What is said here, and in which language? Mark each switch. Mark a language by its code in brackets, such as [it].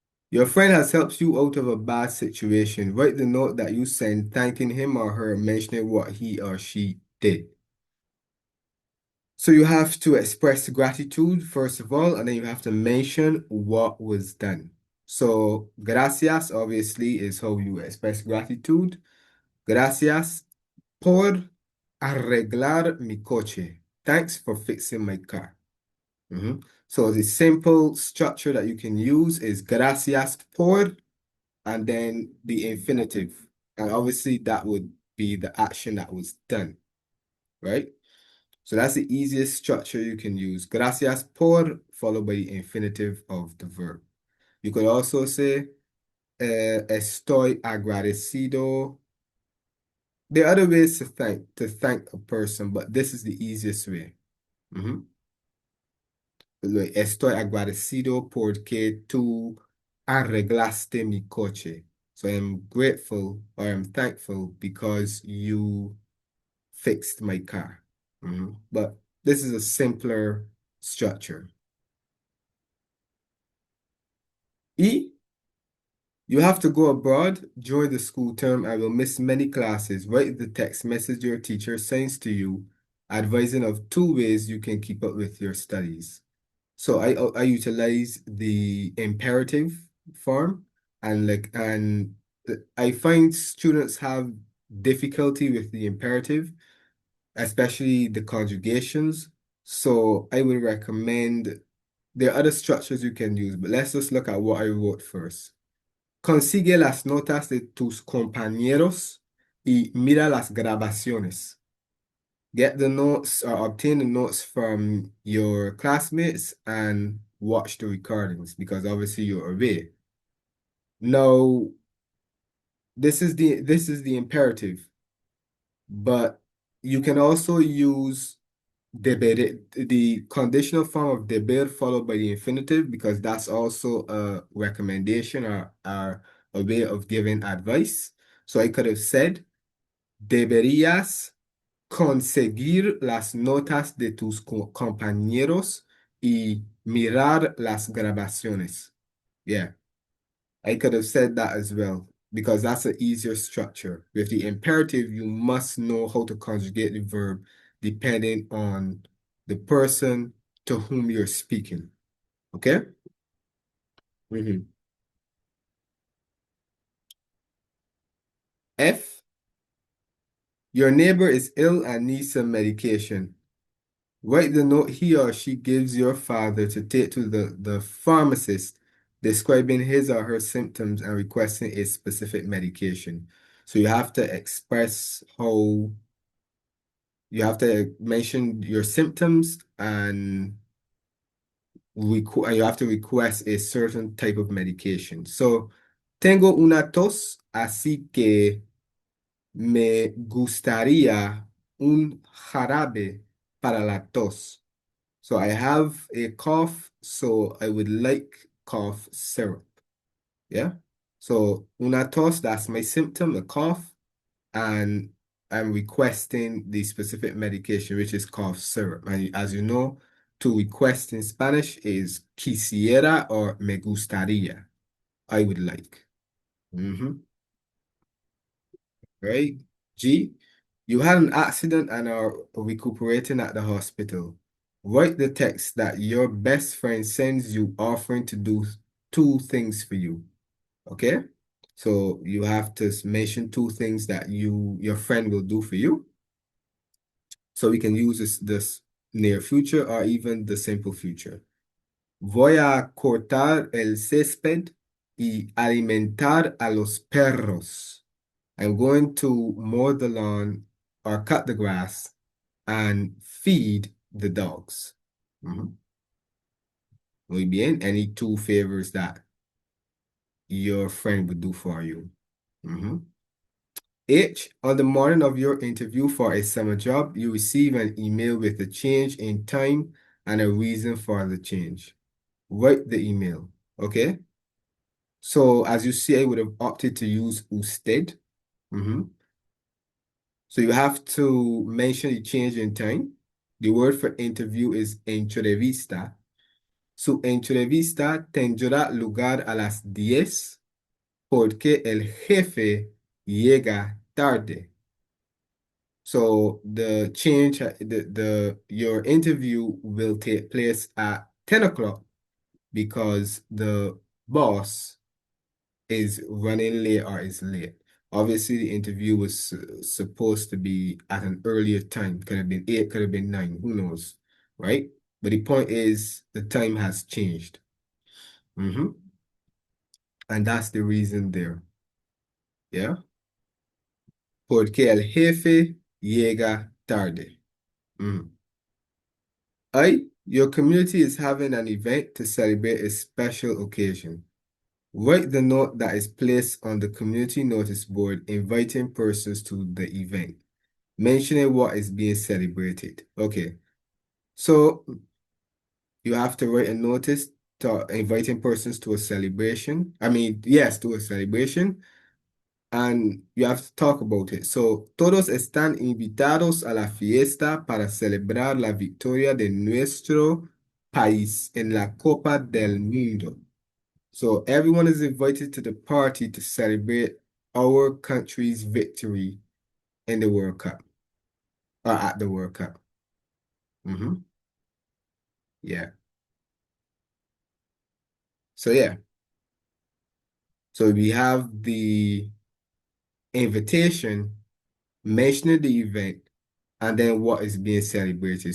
[en] Your friend has helped you out of a bad situation. Write the note that you send thanking him or her, mentioning what he or she did. So you have to express gratitude first of all, and then you have to mention what was done. So gracias obviously is how you express gratitude. [es] Gracias por arreglar mi coche. [en] Thanks for fixing my car. So the simple structure that you can use is [es] gracias por [en] and then the infinitive. And obviously that would be the action that was done, right? So that's the easiest structure you can use. [es] Gracias por [en] followed by the infinitive of the verb. You could also say [es] estoy agradecido [en] There are other ways to thank a person, but this is the easiest way. Mhm. [es] Estoy agradecido porque tú arreglaste mi coche. [en] So I'm grateful or I'm thankful because you fixed my car. But this is a simpler structure. E, you have to go abroad during the school term and will miss many classes. Write the text message your teacher sends to you, advising of 2 ways you can keep up with your studies. So I utilize the imperative form and I find students have difficulty with the imperative, especially the conjugations. So I would recommend there are other structures you can use, but let's just look at what I wrote first. [es] Consigue las notas de tus compañeros y mira las grabaciones. [en] Get the notes or obtain the notes from your classmates and watch the recordings because obviously you're away. Now, this is the imperative, but you can also use deber, the conditional form of deber followed by the infinitive because that's also a recommendation or a way of giving advice. [es] So I could have said, deberías conseguir las notas de tus compañeros y mirar las grabaciones. [en] Yeah, I could have said that as well because that's an easier structure. With the imperative, you must know how to conjugate the verb depending on the person to whom you're speaking. Okay? Mhm. F, your neighbor is ill and needs some medication. Write the note he or she gives your father to take to the pharmacist, describing his or her symptoms and requesting a specific medication. So you have to express how you have to mention your symptoms and you have to request a certain type of medication. [es] So, tengo una tos, así que me gustaría un jarabe para la tos. [en] So I have a cough, so I would like cough syrup. Yeah. So [es] una tos, [en] that's my symptom, a cough, and I'm requesting the specific medication, which is cough syrup. And as you know, to request in Spanish is quisiera or [es] me gustaría. [en] I would like. Right? G, you had an accident and are recuperating at the hospital. Write the text that your best friend sends you offering to do 2 things for you. Okay? So you have to mention 2 things that your friend will do for you. So we can use this near future or even the simple future. [es] Voy a cortar el césped y alimentar a los perros. [en] I'm going to mow the lawn or cut the grass and feed the dogs. [es] Muy bien. [en] Any 2 favors that your friend would do for you. H, on the morning of your interview for a summer job, you receive an email with a change in time and a reason for the change. Write the email, okay? So as you see, I would have opted to use usted. So you have to mention the change in time. The word for interview is entrevista. [es] Su entrevista tendrá lugar a las 10 porque el jefe llega tarde. [en] So the change, your interview will take place at 10 o'clock because the boss is running late or is late. Obviously, the interview was supposed to be at an earlier time. Could have been 8, could have been 9, who knows, right? But the point is the time has changed. And that's the reason there. Yeah? [es] Porque el jefe llega tarde. [en] Your community is having an event to celebrate a special occasion. Write the note that is placed on the community notice board inviting persons to the event, mentioning what is being celebrated. Okay, so you have to write a notice to inviting persons to a celebration. I mean, yes, to a celebration, and you have to talk about it. [es] So, todos están invitados a la fiesta para celebrar la victoria de nuestro país en la Copa del Mundo. [en] So, everyone is invited to the party to celebrate our country's victory in the World Cup, or at the World Cup. Yeah. So, yeah. So, we have the invitation mentioning the event and then what is being celebrated.